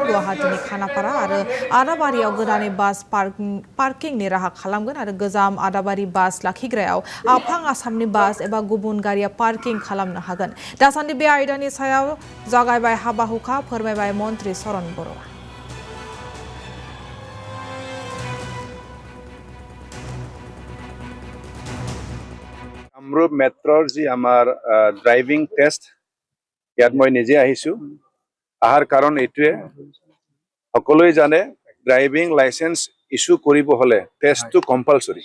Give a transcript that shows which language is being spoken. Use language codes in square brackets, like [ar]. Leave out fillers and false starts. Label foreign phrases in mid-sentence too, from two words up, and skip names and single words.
[brx] गुवाहाटीनि खानापारा आरो आदाबारियाव गोदानै [en] bus parkingनि [brx] राहा खालामगोन आरो गोजाम आदाबारि बास लाखिग्रायाव आफां आसामनि बास एबा गुबुन गारिया पार्किं खालामनो हागोन। दासान्दि बे आयदानि सायाव जागायबाय हाबा-हुखा, फोरमायबाय मन्थ्रि चरण बर'आ। [as] কামৰূপ মেট্ৰৰ যি আমাৰ [en] driving test [as] ইয়াত মই নিজে আহিছোঁ। অহাৰ কাৰণ এইটোৱে, সকলোৱে জানে [en] driving license issue [as] কৰিব হ'লে [en] testটো compulsory।